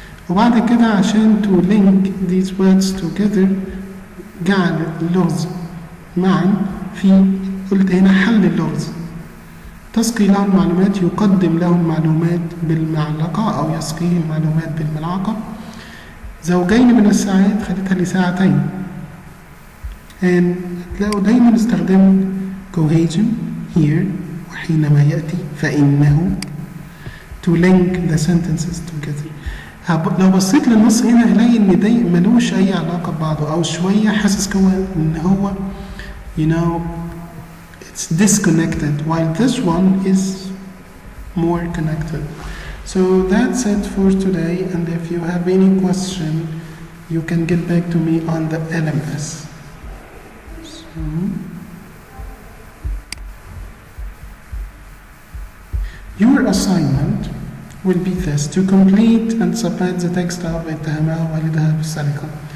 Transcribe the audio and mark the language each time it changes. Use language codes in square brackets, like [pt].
[ar] وبعد كده عشان [en] to link these words together [ar] جعل اللغز معا في، قلت هنا حل اللغز. تسقي لهم معلومات، يقدم لهم معلومات بالمعلقة أو يسقيهم معلومات بالملعقة. زوجين من الساعات خدتها لساعتين. هتلاقوا دايما استخدم [en] cohesion here [ar] وحينما يأتي فإنه [en] to link the sentences together. [ar] لو بصيت للنص هنا هلاقي إن ده ملوش أي علاقة ببعضه، أو شوية حاسس كده إن هو [en] it's disconnected, while this one is more connected. So that's it for today, and if you have any question you can get back to me on the LMS. Your assignment will be this: to complete and submit the text of [ar] اتهمها والدها بالسرقة.